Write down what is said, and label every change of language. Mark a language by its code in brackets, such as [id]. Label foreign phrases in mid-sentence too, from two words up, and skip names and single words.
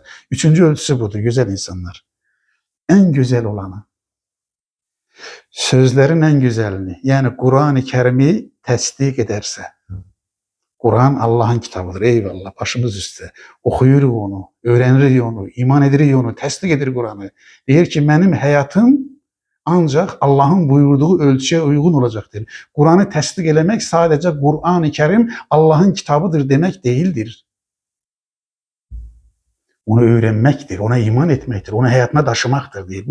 [tr] Üçüncü ölçüsü budur, güzel insanlar. En güzel olanı. Sözlerin en güzelini, yani Kur'an-ı Kerim'i təsdiq ederse. Kur'an Allah'ın kitabıdır. Eyvallah, başımız üstte. [az] Okuyuruq onu, öğrenirik onu, iman edirik onu, təsdiq edir Kur'an'ı. Deyir ki, [tr] benim hayatım ancak Allah'ın buyurduğu ölçüye uygun olacaktır. Kur'an'ı təsdiq eləmək sadece Kur'an-ı Kerim Allah'ın kitabıdır demek değildir. Onu öğrenmektir, ona iman etmektir, onu hayatına taşımaktır diye.